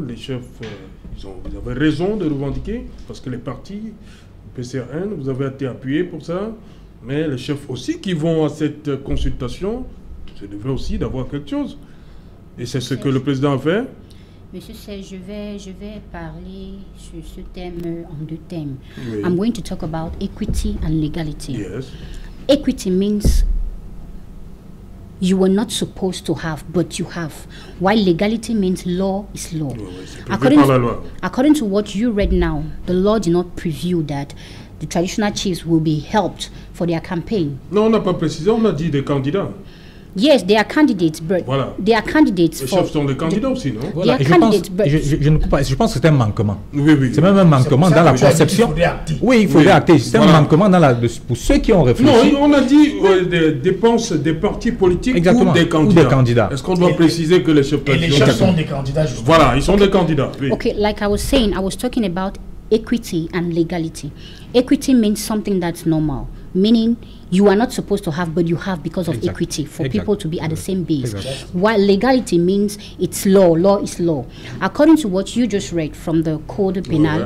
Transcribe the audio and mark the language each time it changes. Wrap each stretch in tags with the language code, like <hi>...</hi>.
<fr>Les chefs, vous avez raison de revendiquer, parce que les partis, PCRN, vous avez été appuyés pour ça, mais les chefs aussi qui vont à cette consultation, ça devrait aussi d'avoir quelque chose. Et c'est ce que le président a fait. Monsieur Serge, je vais parler sur ce thème en deux thèmes. Oui.</fr> <en>I'm going to talk about equity and legality. Yes. Equity means you were not supposed to have, but you have. While legality means law is law. According to what you read now, the law did not preview that the traditional chiefs will be helped for their campaign.</en> <fr>Non, on n'a pas précisé, on a dit des candidats.</fr> <en>Yes, they are candidates, but</en> <fr>voilà.</fr> <en>They are candidates.</en> <fr>Les chefs sont des candidats aussi, non? Voilà. Je pense que c'est un manquement. Oui. C'est même un manquement dans la conception. Oui, il faut réacter. C'est un manquement pour ceux qui ont réfléchi. Non, on a dit des dépenses des partis politiques ou des candidats. Est-ce qu'on doit préciser que les chefs sont des candidats, justement. Voilà, ils sont des candidats. Oui.</fr> <en>Okay, like I was saying, I was talking about equity and legality. Equity means something that's normal, meaning you are not supposed to have, but you have because of equity, for people to be at the same base. While legality means it's law, law is law. According to what you just read from the Code Penal,</en>